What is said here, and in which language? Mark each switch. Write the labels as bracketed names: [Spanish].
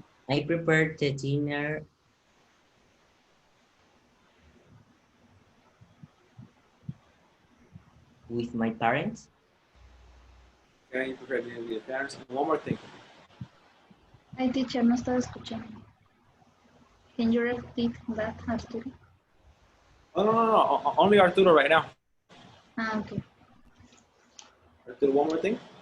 [English] I prepared the dinner with my parents. Okay, you prepared to be the parents. And one more thing. [Spanish] Ay, teacher, no estaba escuchando. [English] Can you repeat that, Arturo? Oh, no. Only Arturo right now. Ah, okay. Arturo, one more thing.